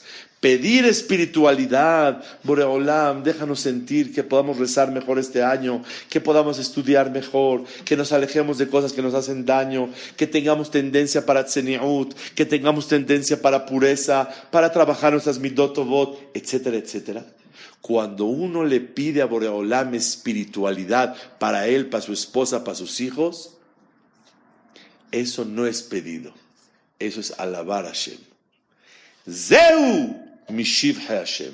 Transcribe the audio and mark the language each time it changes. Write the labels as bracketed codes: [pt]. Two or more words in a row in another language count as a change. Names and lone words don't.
[es] Pedir espiritualidad, Boreolam, déjanos sentir que podamos rezar mejor este año, que podamos estudiar mejor, que nos alejemos de cosas que nos hacen daño, que tengamos tendencia para tzeniut, que tengamos tendencia para pureza, para trabajar nuestras [he] מידות טובות, [es] etcétera, etcétera. Cuando uno le pide a Boreolam espiritualidad para él, para su esposa, para sus hijos, eso no es pedido, eso es alabar a Hashem. Zeu Mishiv Hashem.